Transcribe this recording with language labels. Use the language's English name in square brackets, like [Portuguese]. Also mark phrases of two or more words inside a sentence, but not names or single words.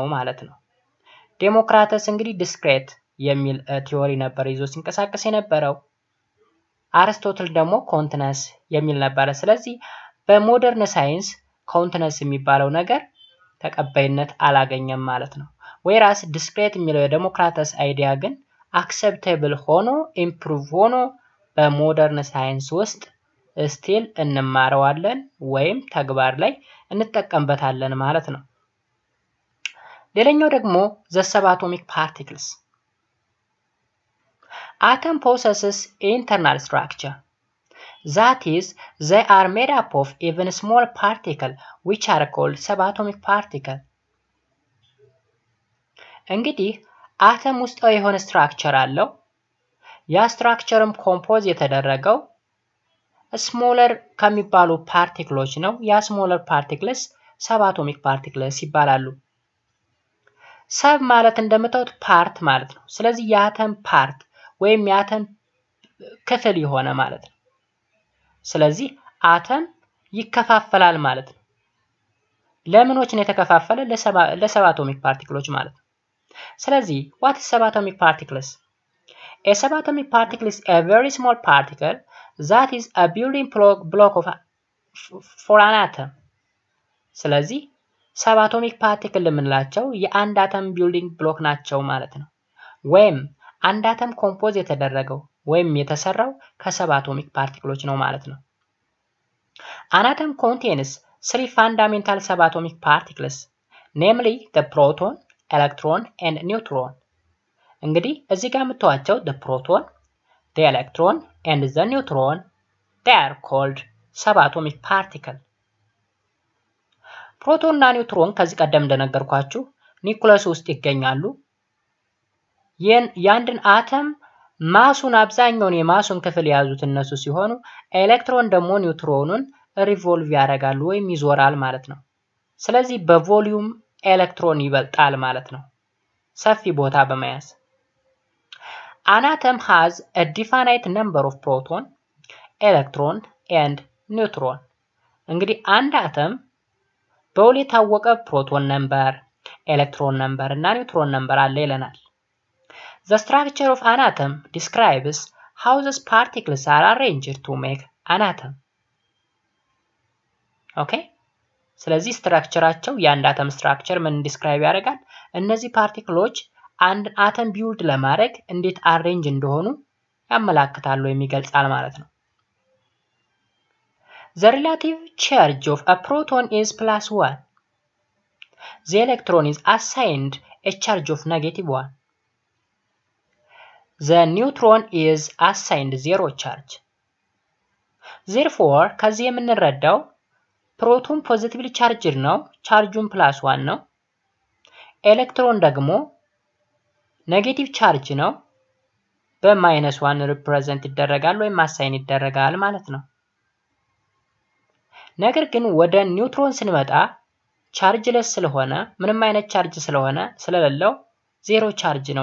[Amharic] ማለት ነው ዴሞክራተስ እንግዲህ ዲስክሬት የሚል ቲዮሪ ነበር ይዞ ሲንቀሳቀስ የነበረው አርስቶትል ደግሞ ኮንቲነስ የሚል ነበር ስለዚህ በሞደርን ሳይንስ ኮንቲነስ የሚባለው ነገር ተቀባይነት አላገኘም ማለት ነው [English] whereas discrete [Amharic] የሚለው የዴሞክራተስ አይዲያ ግን acceptable ሆኖ improve ሆኖ በሞደርን ሳይንስ ውስጥ ስቲል እንማረዋለን ወይም ተግባር ላይ እንጠቀምበታለን ማለት ነው ሌላኛው ደግሞ [English] the subatomic particles atom possesses internal structure that is they are made up of even small particles which are called subatomic particles [Amharic] እንግዲህ አተም ውስጥ የሆነ ስትራክቸር አለው ያ ስትራክቸርም ኮምፖዝ የተደረገው ስሞለር ከሚባሉ ፓርቲክሎች ነው ያ [English] smaller particles subatomic particles [Amharic] ይባላሉ ሰብ ማለት እንደምታዩት ፓርት ማለት ነው ስለዚህ የአተም ፓርት ወይም የአተም ክፍል የሆነ ማለት ነው ስለዚህ አተም ይከፋፈላል ማለት ነው ለምኖች ነው የተከፋፈለ ለሰባቶሚክ ፓርቲክሎች ማለት ነው ስለዚህ [English] what is subatomic particles a subatomic particle is a very small particle that is a building block of for an atom [Amharic] ስለዚህ [English] subatomic particle [Amharic] የምንላቸው የአንድ አተም [English] building block [Amharic] ናቸው ማለት ነው ወይም አንድ አተም ኮምፖዝ የተደረገው ወይም የተሰራው ከሰባቶሚክ ፓርቲክሎች ነው ማለት ነው [English] an atom contains three fundamental subatomic particles namely the proton electron and neutron [Amharic] እንግዲህ እዚህ ጋር የምታዩቸው [English] the proton, the electron and the neutron they are called subatomic particle [Amharic] ፕሮቶን እና ኒውትሮን ከዚህ ቀደም እንደነገርኳችሁ ኒውክለስ ውስጥ ይገኛሉ የአንድን አተም ማሱን አብዛኛውን የማሱን ክፍል የያዙት እነሱ ሲሆኑ ኤሌክትሮን ደግሞ ኒውትሮኑን ሪቮልቭ ያደርጋሉ ወይም ይዞራል ማለት ነው ስለዚህ በቮሊዩም ኤሌክትሮን ይበልጣል ማለት ነው ሰፊ ቦታ በመያዝ [English] An atom has a definite number of proton, electron and neutron [Amharic] እንግዲህ አንድ አተም በውል የታወቀ ፕሮቶን ነምበር ኤሌክትሮን ነምበር እና ኒውትሮን ነምበር አለ ይለናል [English] The structure of an atom describes how these particles are arranged to make an atom [Amharic] Okay ስለዚህ ስትራክቸራቸው የአንድ አተም ስትራክቸር ምን ዲስክራይብ ያደርጋል እነዚህ ፓርቲክሎች አንድ አተም ቢውልድ ለማድረግ እንዴት አሬንጅ እንደሆኑ ያመላክታሉ የሚገልጻል ማለት ነው [English] The relative charge of a proton is +1 The electron is assigned a charge of -1 The neutron is assigned 0 charge Therefore [Amharic] ከዚህ የምንረዳው ፕሮቶን [English] positively charged [Amharic] ነው ቻርጁን +1 ነው ኤሌክትሮን ደግሞ [English] negative charge [Amharic] ነው በ-1 ሪፕሬዘንት ይደረጋል ወይም አሳይን ይደረጋል ማለት ነው ነገር ግን ወደ ኒውትሮን ስንመጣ ቻርጅለስ ስለሆነ ምንም አይነት ቻርጅ ስለሌለው [English] zero charge [Amharic] ነው